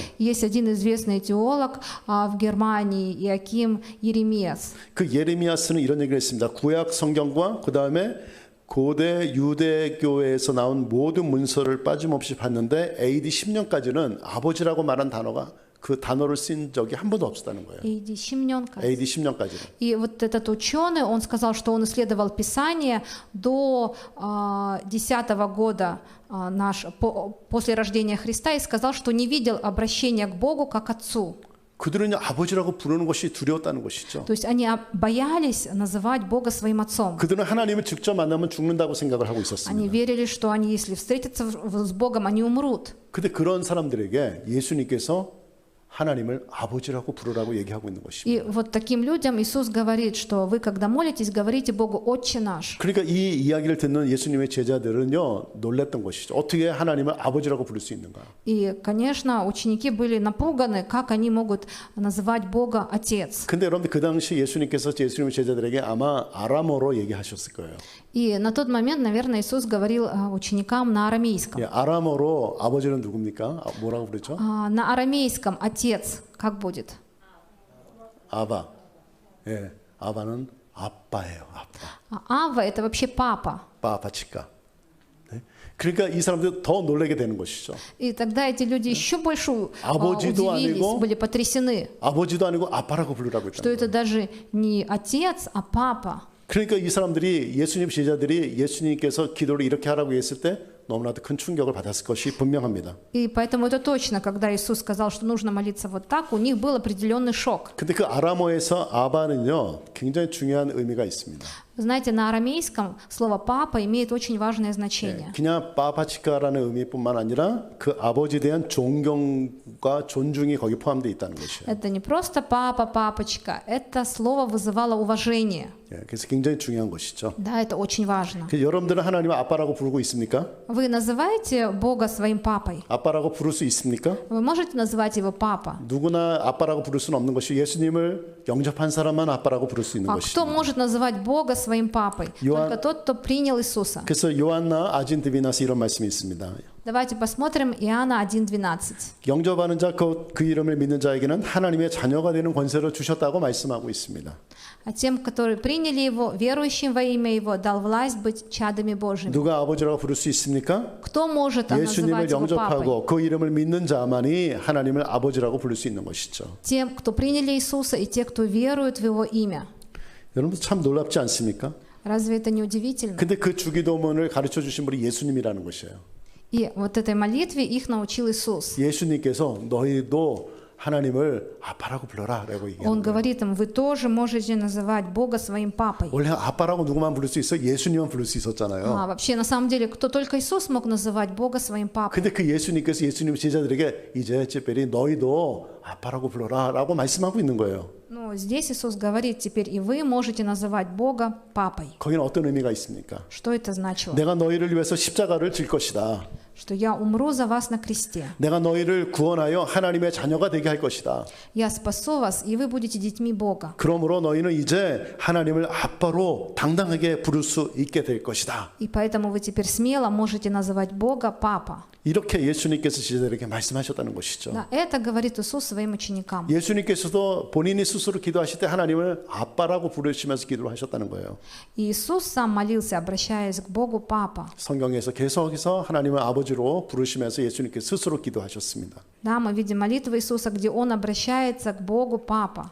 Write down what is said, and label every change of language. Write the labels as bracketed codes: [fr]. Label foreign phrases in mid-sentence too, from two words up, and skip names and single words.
[ru] Есть один известный теолог в Германии, Иоаким Иеремиас. [ko] 그 예레미야스는 이런 얘기를 했습니다. 구약 성경과 그 다음에 고대 유대교에서 나온 모든 문서를 빠짐없이 봤는데 AD 10년까지는 아버지라고 말한 단어가 그 단어를 쓴 적이 한 번도 없었다는 거예요. AD 10년까지. AD 10년까지는. [ru] И вот этот ученый, он сказал, что он исследовал Писание до 10 года после рождения Христа и сказал, что не видел обращения к Богу как Отцу. [ko] 그들은 아버지라고 부르는 것이 두려웠다는 것이죠. [ru] То есть они боялись называть Бога своим Отцом. [ko] 그들은 하나님을 직접 만나면 죽는다고 생각을 하고 [ru] Они [ko] 있었습니다. [ru] верили, что они, если встретятся с Богом, они умрут. [ko] 근데 그런 사람들에게 예수님께서 하나님을 아버지라고 부르라고 얘기하고 있는 것입니다. [ru] И вот таким людям Иисус говорит, что вы, когда молитесь, говорите Богу «Отче наш». [ko] 그러니까 이 이야기를 듣는 예수님의 제자들은요 놀랬던 것이죠. 어떻게 하나님을 아버지라고 부를 수 있는가? [ru] И, конечно, ученики были напуганы, как они могут называть Бога Отец. [ko] 근데 여러분들 그 당시 예수님께서 예수님의 제자들에게 아마 아람어로 얘기하셨을 거예요. [ru] И на тот момент, наверное, Иисус говорил ученикам на арамейском. [ko] 예, 아람어로 아버지는 누굽니까? 뭐라고 부르죠? [ru] На арамейском «Отец» как будет? [ko] 아바. 예, 아바는 아빠예요. 아빠. [ru] Ава — это вообще папа. [ko] 아빠치까. 네? 그러니까 이 사람들 더 놀라게 되는 것이죠. [ru] И тогда эти люди еще больше [ko] 아버지도 [ru] удивились, [ko] 아니고 [ru] были потрясены, [ko] 아버지도 아니고 아빠라고 부르라고 [ru] что [ko] 했다는 [ru] это [ko] 거예요. [ru] даже не отец, а папа. [ko] 그러니까 이 사람들이 예수님 제자들이 예수님께서 기도를 이렇게 하라고 했을 때 너무나도 큰 충격을 받았을 것이 분명합니다. [ru] И поэтому это точно, когда Иисус сказал, что нужно молиться вот так, у них был определенный шок. [ko] 근데 그 아람어에서 아바는요 굉장히 중요한 의미가 있습니다. [ru] Вы знаете, на арамейском слово «папа» имеет очень важное значение. [ko] 그냥 빠바치카라는 의미뿐만 아니라 그 아버지에 대한 존경과 존중이 거기 포함되어 있다는 것이에요. [ru] Это не просто «папа», «папочка», это слово вызывало уважение. [ko] 그래서 굉장히 중요한 것이죠. [ru] Да, это очень важно. [ko] 여러분들은 하나님을 아빠라고 부르고 있습니까? [ru] Вы называете Бога своим папой? [ko] 아빠라고 부를 수 있습니까? [ru] Вы можете называть его папа? [ko] 누구나 아빠라고 부를 수는 없는 것이 예수님을 영접한 사람만 아빠라고 부를 수 있는 [ru] А кто [ko] 것이죠. [ru] может называть Бога своим папой? Иоанн- Только тот, кто принял Иисуса. [ko] 그래서 요한나 아진드비나스 이런 말씀이 있습니다. [ru] Давайте посмотрим Иоанна 1:12. [ko] 영접하는 자, 그 이름을 믿는 자에게는 하나님의 자녀가 되는 권세를 주셨다고 말씀하고 있습니다. [ru] А тем, которые приняли его, верующим во имя его, дал власть быть чадами Божьими. [ko] 누가 아버지라고 부를 수 있습니까? [ru] Кто может называть [ko] 예수님을 [ru] его папой? [ko] 영접하고 그 이름을 믿는 자만이 하나님을 아버지라고 부를 수 있는 것이죠. [ru] Тем, кто приняли Иисуса, и те, кто верует в его имя. [ko] 여러분 참 놀랍지 않습니까? [ru] Разве это не удивительно? [ko] 근데 그 주기도문을 가르쳐 주신 분이 예수님이라는 것이에요. [ru] И вот этой молитве их научил Иисус. [ko] 예수님께서 너희도 하나님을 아빠라고 불러라라고 [ru] Он [ko] 얘기하는 거예요. [ru] говорит им, вы тоже можете называть Бога своим папой. [ko] 원래 아빠라고 누구만 부를 수 있어? 예수님만 부를 수 있었잖아요. [ru] Вообще, на самом деле, кто только Иисус мог называть Бога своим папой. [ko] 근데 그 예수님께서 예수님 제자들에게 이제 특별히 너희도 아빠라고 불러라라고 말씀하고 있는 거예요. [ru] Но здесь Иисус говорит, теперь и вы можете называть Бога папой. [ko] 거기는 어떤 의미가 있습니까? [ru] Что это значило? [ko] 내가 너희를 위해서 십자가를 질 것이다. [ru] Что я умру за вас на кресте. [ko] 내가 너희를 구원하여 하나님의 자녀가 되게 할 것이다. [ru] Я спасу вас, и вы будете детьми Бога. [ko] 그러므로 너희는 이제 하나님을 아빠로 당당하게 부를 수 있게 될 것이다. [ru] И поэтому вы теперь смело можете называть Бога папа. [ko] 이렇게 예수님께서 제자들에게 말씀하셨다는 것이죠. [ru] Да, это говорит Иисус своим ученикам. [ko] 예수님께서도 본인이 스스로 기도하실 때 하나님을 아빠라고 부르시면서 기도를 하셨다는 거예요. [ru] И Иисус сам молился, обращаясь к Богу папа. [ko] 성경에서 계속해서 하나님을 아버지로 부르시면서 예수님께 스스로 기도하셨습니다. [ru] Да, мы видим молитву Иисуса, где Он обращается к Богу папа.